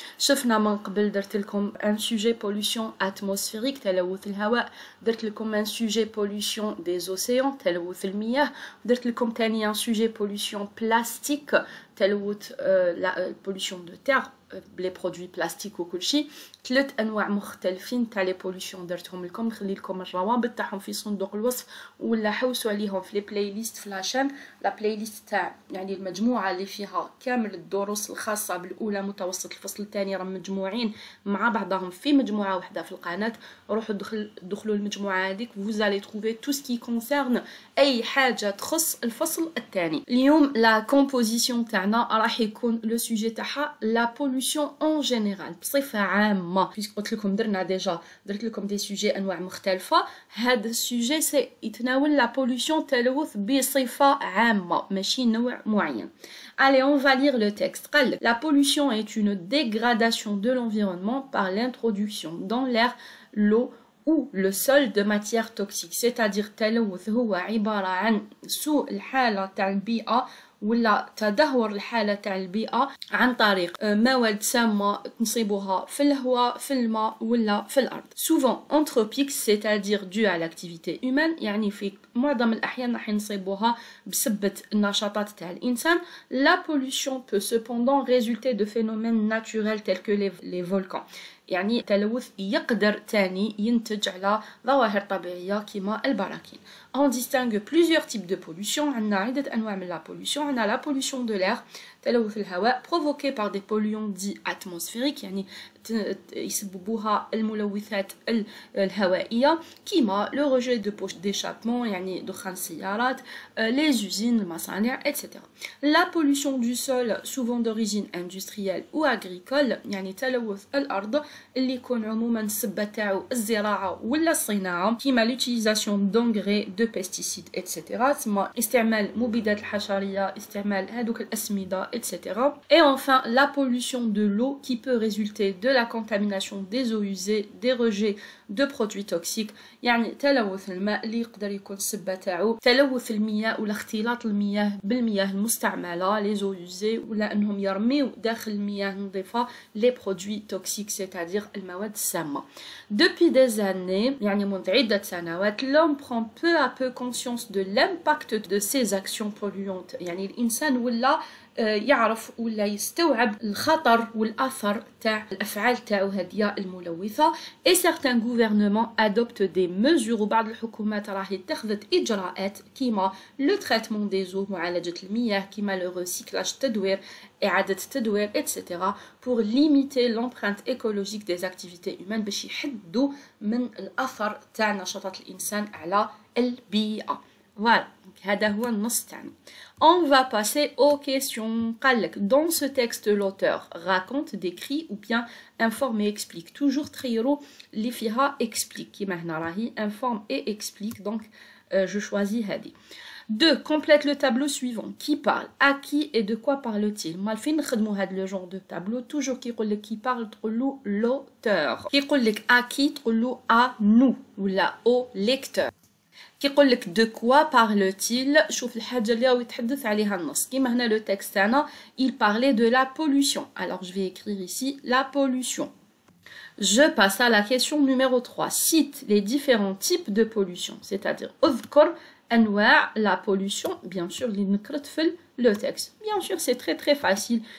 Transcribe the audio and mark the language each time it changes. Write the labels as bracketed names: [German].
[Arabic] شفنا من قبل درت لكم [French] un sujet pollution atmosphérique تلوث الهواء، درت لكم un sujet pollution des océans تلوث المياه، [Arabic] درت لكم تاني [French] un sujet pollution plastique تلوث la pollution de terre les produits plastiques [Arabic] وكل شيء. ثلاث انواع مختلفين تاع لي بوليسيون درتهم لكم، نخلي لكم الروابط تاعهم في صندوق الوصف ولا حوسوا عليهم في لي بلاي ليست في لاشين. لا بلاي ليست تاع يعني المجموعه اللي فيها كامل الدروس الخاصه بالاولى متوسط الفصل الثاني راهم مجموعين مع بعضهم في مجموعه واحده في القناه. روحوا دخلوا المجموعه هذيك [French] vous allez trouver tout ce qui concerne [Arabic] اي حاجه تخص الفصل الثاني. اليوم لا كومبوزيسيون تاعنا راح يكون لو سوجي تاعها لا بوليسيون اون جينيرال بصفه عامه. قلت لكم درنا ديجا درت لكم دي سوجي انواع مختلفه. هذا السوجي سي يتناول لا بوليسيون تلوث بصفه عامه ماشي نوع معين. [French] Allez, on va lire le texte. La pollution est une dégradation de l'environnement par l'introduction dans l'air, l'eau ou le sol de matières toxiques. C'est-à-dire [Arabic] التلوث هو عبارة عن سوء الحالة تاع البيئة ولا تدهور الحالة تاع البيئة عن طريق مواد سامة نصيبوها في الهواء في الماء ولا في الأرض. [French] Souvent anthropique, c'est-à-dire dû à l'activité humaine، [Arabic] يعني في معظم الأحيان راح نصيبوها بسبة النشاطات تاع الإنسان. [French] La pollution peut cependant résulter de phénomènes naturels tels que les volcans. [Arabic] يعني التلوث يقدر تاني ينتج على ظواهر طبيعية كما البراكين. [French] On distingue plusieurs types de pollution. [Arabic] عندنا عدة أنواع من la pollution. [French] عندنا la pollution de l'air تلوث الهواء provoqué par des polluants dits atmosphériques، [Arabic] يعني يسببوها الملوثات الهوائية كيما [French] le rejet de poches d'échappement [Arabic] يعني دخان السيارات، [French] les usines المصانع etc. La pollution du sol souvent d'origine industrielle ou agricole، [Arabic] يعني تلوث الأرض اللي يكون عموما السبة تاعو الزراعة ولا الصناعة [French] كيما l'utilisation d'engrais de pesticides etc. [Arabic] ثم استعمال مبيدات الحشرية، استعمال هذوك الأسمدة etc. [French] Et enfin la pollution de l'eau qui peut résulter de la contamination des eaux usées, des rejets de produits toxiques. [Arabic] يعني تلوث الماء اللي يقدر يكون السبة تاعو تلوث المياه ولا اختلاط المياه بالمياه المستعملة [French] les eaux usées [Arabic] ولا انهم يرميو داخل المياه النظيفة [French] les produits toxiques c'est-à-dire [Arabic] المواد السامة. [French] Depuis des années [Arabic] يعني منذ عدة سنوات [French] l'homme prend peu à peu conscience de l'impact de ces actions polluantes. [Arabic] يعني الإنسان ولا يعرف ولا يستوعب الخطر والأثر تاع الأفعال تاعو هذه الملوثة. [French] et certains gouvernements adoptent des mesures [Arabic] وبعض الحكومات راهي اتخذت إجراءات كيما [French] le traitement des eaux [Arabic] معالجة المياه [French] كيما le recyclage [Arabic] التدوير إعادة التدوير [French] etc. pour limiter l'empreinte écologique des activités humaines [Arabic] باش يحدوا من الأثر تاع نشاطات الإنسان على البيئة. Voilà, هذا هو النص تاعنا. [French] On va passer aux questions. Dans ce texte, l'auteur raconte, décrit ou bien informe et explique. Toujours trio, [Arabic] li fiha [French] explique. [Arabic] Kima hna rahi [French] informe et explique. Donc, je choisis hadi. 2. Complète le tableau suivant. Qui parle? À qui et de quoi parle-t-il? [Arabic] Malfin khadmou had [French] le genre de tableau. Toujours qui parle, trolou l'auteur. Qui à qui, trolou à nous ou là au lecteur. [Arabic] كيقول لك [French] de quoi parle-t-il؟ [Arabic] شوف الحاجة اللي راهو يتحدث عليها النص. كيما هنا [French] le texte تاعنا il parlait de la pollution. Alors je vais écrire ici la pollution. Je passe à la question numéro 3. Cite les différents types de pollution. C'est-à-dire [Arabic] اذكر أنواع [French] la pollution. Bien sûr [Arabic] اللي نكرت في [French] le texte. Bien sûr c'est très très facile.